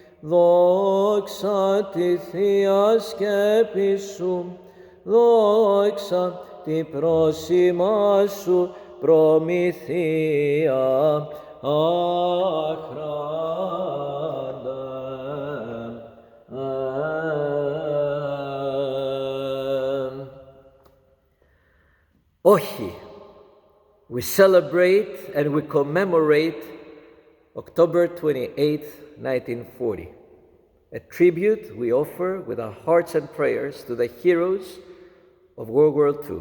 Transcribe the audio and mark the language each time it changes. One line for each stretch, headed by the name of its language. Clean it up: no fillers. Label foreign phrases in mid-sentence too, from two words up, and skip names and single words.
Greek: δόξα τη Θεία σκέπη σου, δόξα τη πρόσημα σου προμηθεία άχραντα. OXI.
English: We celebrate and we commemorate October 28th, 1940. A tribute we offer with our hearts and prayers to the heroes of World War II.